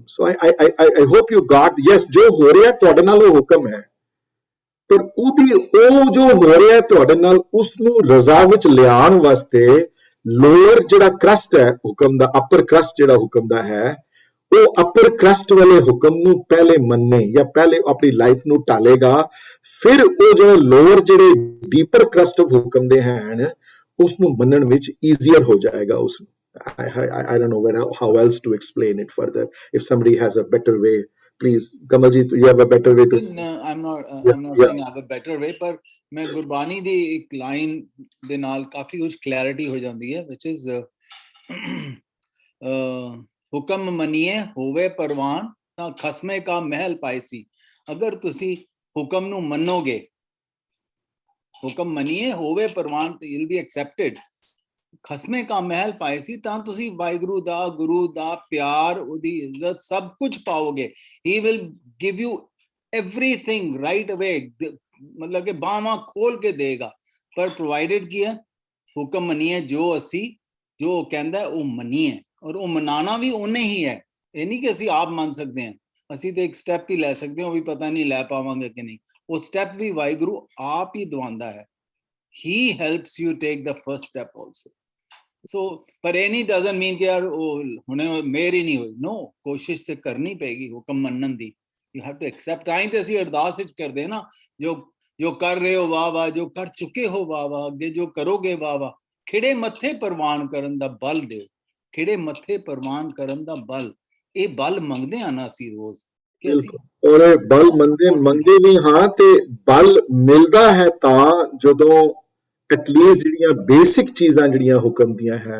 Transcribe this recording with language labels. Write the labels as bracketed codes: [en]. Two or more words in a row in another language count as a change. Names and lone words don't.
[en] so I hope you got, yes [pa] ਜੋ ਹੋ ਰਿਹਾ ਤੁਹਾਡੇ ਨਾਲ ਉਹ ਹੁਕਮ ਹੈ, ਪਰ ਉਹ ਜੋ ਹੋ ਰਿਹਾ ਤੁਹਾਡੇ ਨਾਲ ਉਸ ਨੂੰ ਰਜ਼ਾ ਵਿੱਚ ਲਿਆਉਣ ਵਾਸਤੇ ਲੋਅਰ ਜਿਹੜਾ ਕਰਸਟ ਹੈ ਹੁਕਮ ਦਾ, [en] upper crust [pa] ਜਿਹੜਾ ਹੁਕਮ ਦਾ ਹੈ, ਉਹ [en] upper crust [pa] ਵਾਲੇ ਹੁਕਮ ਨੂੰ ਪਹਿਲੇ ਮੰਨੇ ਜਾਂ ਪਹਿਲੇ ਆਪਣੀ ਲਾਈਫ ਨੂੰ ਢਾਲੇਗਾ, ਫਿਰ ਉਹ ਜਿਹੜੇ ਲੋਅਰ ਜਿਹੜੇ [en] deeper crust of [pa] ਹੁਕਮ ਦੇ ਹਨ ਉਸ ਨੂੰ ਮੰਨਣ ਵਿੱਚ ਈਜ਼ੀਅਰ ਹੋ ਜਾਏਗਾ। [en] ਉਸ I don't know how else to explain it further. If somebody has a better way, please, Kamalji, you have a better way to. I'm not saying I have a better way, [pa] ਪਰ ਮੈਂ ਗੁਰਬਾਣੀ ਦੀ ਇੱਕ ਲਾਈਨ ਦੇ ਨਾਲ ਕਾਫੀ ਕੁਝ ਕਲੈਰਿਟੀ ਹੋ ਜਾਂਦੀ ਹੈ, [en] which is [pa] ਹੁਕਮ ਮੰਨੀਏ ਹੋਵੇ ਪਰਵਾਨ ਤਾਂ ਖਸਮੇ ਕਾ ਮਹਿਲ ਪਾਇਸੀ। ਅਗਰ ਤੁਸੀਂ ਹੁਕਮ ਨੂੰ ਮੰਨੋਗੇ, ਹੁਕਮ ਮੰਨੀਏ ਹੋਵੇ ਪਰਵਾਨ, ਤਾਂ [en] you'll be accepted। [pa] ਖਸਮੇ ਕਾ ਮਹਿਲ ਪਾਏ ਸੀ ਤਾਂ ਤੁਸੀਂ ਵਾਹਿਗੁਰੂ ਦਾ, ਗੁਰੂ ਦਾ ਪਿਆਰ, ਉਹਦੀ ਇੱਜ਼ਤ ਸਭ ਕੁਝ ਪਾਓਗੇ। [en] he will give you everything right away, [pa] ਮਤਲਬ ਕਿ ਬਾਹਾਂ ਖੋਲ ਕੇ ਦੇਗਾ। ਪਰ ਪ੍ਰੋਵਾਈਡਡ ਕੀ ਹੈ, ਹੁਕਮ ਮੰਨੀਏ, ਜੋ ਅਸੀਂ ਜੋ ਕਹਿੰਦਾ ਉਹ ਮੰਨੀਏ, ਔਰ ਉਹ ਮਨਾਣਾ ਵੀ ਉਹਨੇ ਹੀ ਹੈ। ਇਹ ਨਹੀਂ ਕਿ ਅਸੀਂ ਆਪ ਮੰਨ ਸਕਦੇ ਹਾਂ, ਅਸੀਂ ਤੇ ਇੱਕ ਸਟੈਪ ਹੀ ਲੈ ਸਕਦੇ ਹਾਂ, ਉਹ ਵੀ ਪਤਾ ਨਹੀਂ ਲੈ ਪਾਵਾਂਗੇ ਕਿ ਨਹੀਂ। ਉਹ ਸਟੈਪ ਵੀ ਵਾਹਿਗੁਰੂ ਆਪ ਹੀ ਦਵਾਉਂਦਾ ਹੈ। [en] He helps you take the first step also. So, [pa] ਪਰ ਇਹ ਨਹੀਂ [en] doesn't mean [pa] ਕਿ ਯਾਰ ਉਹ ਹੁਣੇ ਮੇਰੀ ਨਹੀਂ ਹੋਈ। No, ਕੋਸ਼ਿਸ਼ ਤੇ ਕਰਨੀ ਪਏਗੀ ਹੁਕਮ ਮੰਨਣ ਦੀ। [en] You have to accept। [pa] ਤਾਂ ਹੀ ਤੇ ਅਸੀਂ ਅਰਦਾਸ ਵਿੱਚ ਕਰਦੇ ਨਾ, ਜੋ ਕਰ ਰਹੇ ਹੋ ਵਾਹ ਵਾਹ, ਜੋ ਕਰ ਚੁੱਕੇ ਹੋ ਵਾਹ ਵਾਹ, ਅੱਗੇ ਜੋ ਕਰੋਗੇ ਵਾਹ ਵਾਹ। ਖਿੜੇ ਮੱਥੇ ਪ੍ਰਵਾਨ ਕਰਨ ਦਾ ਬਲ ਦਿਓ, ਖਿੜੇ ਮੱਥੇ ਪ੍ਰਵਾਨ ਕਰਨ ਦਾ ਬਲ। ਇਹ ਬਲ ਮੰਗਦੇ ਆ ਨਾ ਅਸੀਂ ਰੋਜ਼, ਕਿ ਅਸੀਂ ਔਰ ਬਲ ਮੰਗਦੇ ਵੀ ਹਾਂ, ਤੇ ਬਲ ਮਿਲਦਾ ਹੈ ਤਾਂ ਜਦੋਂ ਐਟਲੀਸਟ ਜਿਹੜੀਆਂ ਬੇਸਿਕ ਚੀਜ਼ਾਂ ਜਿਹੜੀਆਂ ਹੁਕਮ ਦੀਆਂ ਹੈ,